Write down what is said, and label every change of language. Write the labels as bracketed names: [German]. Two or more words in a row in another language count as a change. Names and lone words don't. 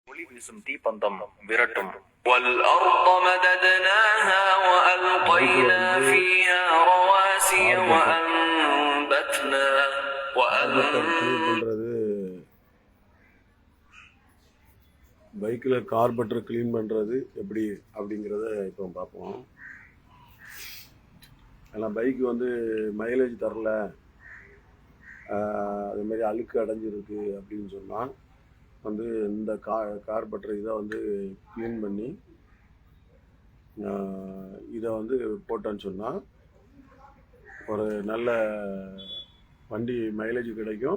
[Tamil] ஒளி வீசும் தீப்பந்தம் விரட்டும். [Arabic] والأرض مددناها وألقينا فيها رواسي وأنبتنا [Tamil] பண்றது பைக்கில் கார்பெட்டர் க்ளீன் பண்ணுறது எப்படி அப்படிங்கிறத இப்போ பார்ப்போம். ஏன்னா பைக்கு வந்து மைலேஜ் தரல, அதுமாரி அழுக்கு அடைஞ்சிருக்கு அப்படின்னு சொன்னால் வந்து இந்த கார்பெட்டர் இதை வந்து க்ளீன் பண்ணி இதை வந்து போட்டோன்னு சொன்னால் ஒரு நல்ல வண்டி மைலேஜ் கிடைக்கும்.